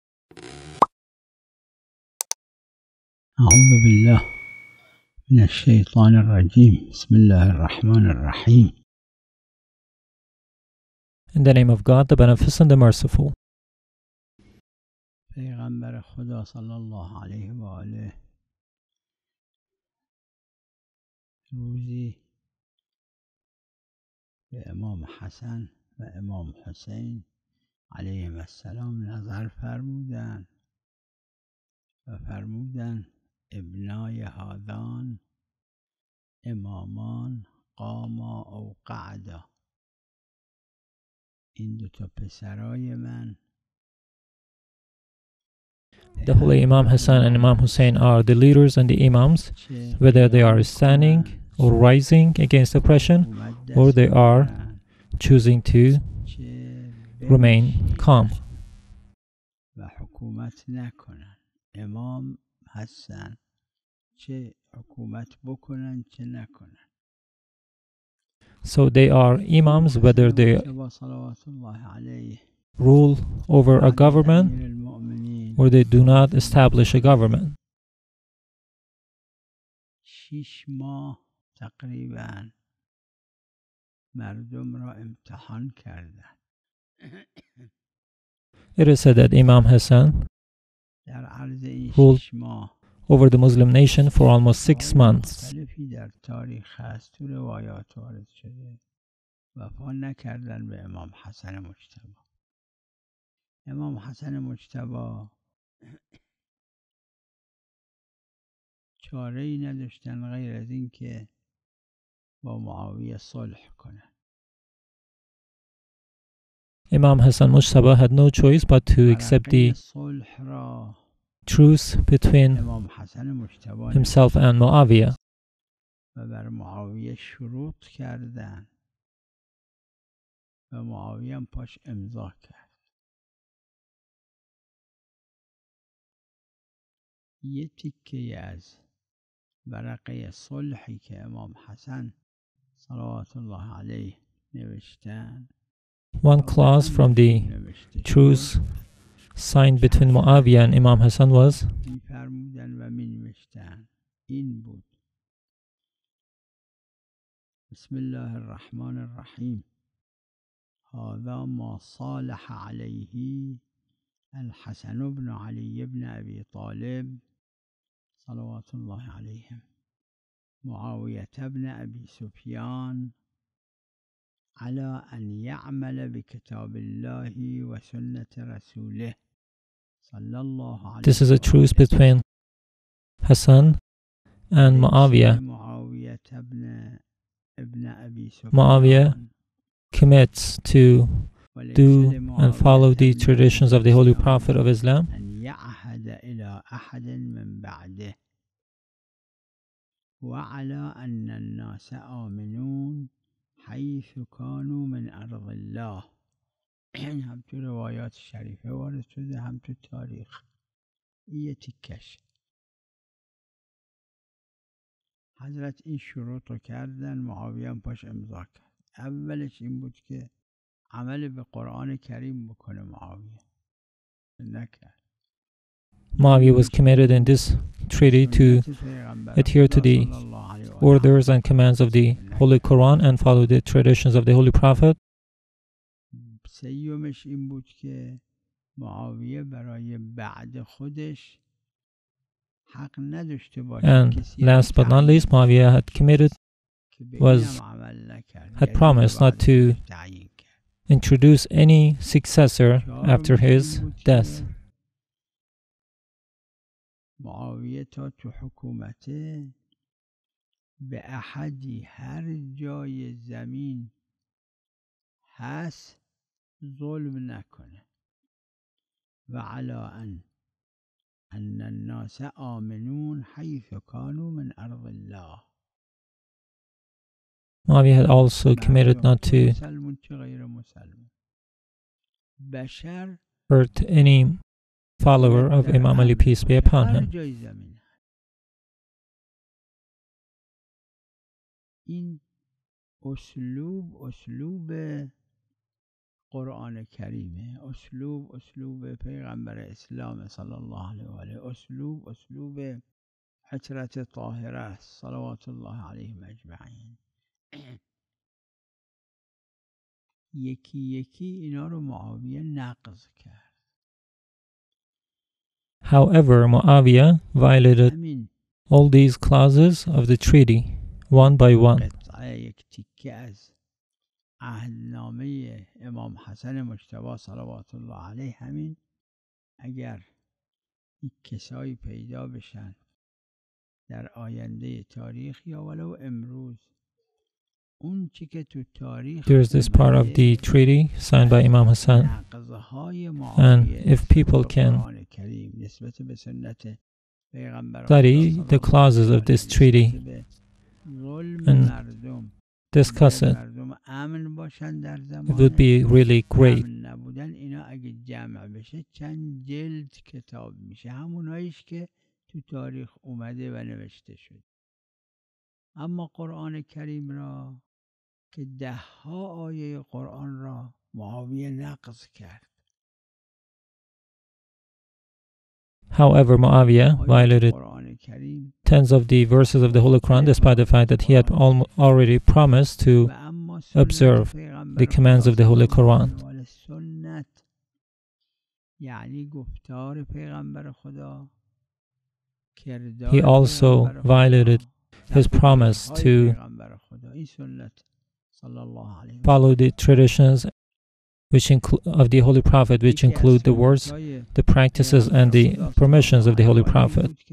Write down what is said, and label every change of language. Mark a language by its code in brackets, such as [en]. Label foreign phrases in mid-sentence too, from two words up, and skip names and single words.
[ar] أعوذ بالله من الشيطان الرجيم. بسم الله الرحمن الرحيم. [en] In the name of God, the Beneficent, the Merciful. [fa] پیغمبر خدا [ar] صلی الله علیه و آله [fa] روزی به امام حسن و امام حسین [ar] علیهم السلام [fa] نظر فرمودند و فرمودند [ar] ابنای هذان امامان قاما او قعدا، [fa] این دوتا پسرای من. [en] The Holy Imam Hassan and Imam Hussein are the leaders and the Imams, whether they are standing or rising against oppression, or they are choosing to remain calm. [fa] و حکومت نکنن. امام هستن، چه حکومت بکنن چه نکنن. [en] So they are Imams, whether they rule over a government or they do not establish a government. [fa] 6 ماه تقریبا مردم را امتحان کردن. [en] It is said that Imam Hassan [fa] در عرض این [en] ruled [fa] 6 ماه [en] over the Muslim nation for almost 6 months. [fa] مختلفی در تاریخ هست، تو روایات وارد شده. وفا نکردن به امام حسن مجتبی. امام حسن مجتبی چاره‌ای نداشتن غیر از این که با معاویه صلح کنن. [en] Imam Hassan Mujtaba had no choice but to accept the [fa] صلح را [en] truce between امام حسن مجتبی himself and Muawiyah. [fa] و بر معاویه شروط کردن و معاویه هم پاش امضا کرد. یه تیکه از ورقه صلحی که امام حسن [ar] صلوات الله علیه [fa] نوشتن، [en] One clause from the truce signed between Muawiyah and Imam Hassan was [fa] می‌فرمودن و می‌نوشتن این بود: [ar] بسم الله الرحمن الرحیم، هذا ما صالح علیه الحسن بن علی بن ابی طالب صلوات الله علیهم معاویة بن ابی سفیان على أن يعمل بكتاب الله وسنة رسوله صلى الله عليه وسلم. [en] This is a truce between Hassan and Muawiyah. Muawiyah commits to do and follow the traditions of the Holy Prophet of Islam [ar] أن يعهد إلى أحد من بعده وعلى أن الناس آمنون حيث كانوا من أرض الله. [fa] هم تو روایات شریفه وارد شده هم تو تاریخ. یه تیکش حضرت این شروط رو کردن، معاویه هم پاش امضا کرد. اولش این بود که عمل به قرآن کریم بکنه. معاویه نکرد. [en] Muawiyah was committed in this treaty to adhere to the orders and commands of the Holy Quran and follow the traditions of the Holy Prophet. [fa] سیومش این بود که معاویه برای بعد خودش حق نداشته باشه. [en] And last but not least, Muawiyah had promised not to introduce any successor after his death. [fa] معاویه تا تو حکومته به احدی هر جای زمین هست ظلم نکنه و [ar] علی ان الناس آمنون حیث کانوا من ارض الله. [en] Muawiyah had also committed not to hurt any follower of Imam Ali, peace be upon him. [fa] این اسلوب قرآن کریمه، اسلوب پیغمبر اسلام [ar] صلی الله علیه و آله، [fa] اسلوب عطرت طاهره است [ar] صلوات الله علیهم اجمعین. [fa] یکی یکی اینا رو معاویه نقض کرد. [en] However, Muawiyah violated all these clauses of the treaty one by one. [fa] یک تیکه از عهدنامه امام حسن مجتبی [ar] صلوات الله علیه، [fa] همین اگر یک کسایی پیدا بشن در آینده تاریخ یا ولو امروز، اون چی که تو تاریخ There is this part of the treaty signed by Imam Hassan, and if people can study the clauses of this treaty and discuss it, it would be really great. اینا اگه جمع بشه چند جلد کتاب میشه، هموناییش که تو تاریخ اومده و نوشته شد. اما قرآن کریم را که 10 آیه قرآن را معاویه نقض کرد. [en] However, Muawiyah violated tens of the verses of the Holy Quran, despite the fact that he had already promised to observe the commands of the Holy Quran. He also violated his promise to follow the traditions of the Holy Prophet, which include the words, the practices, and the permissions of the Holy Prophet.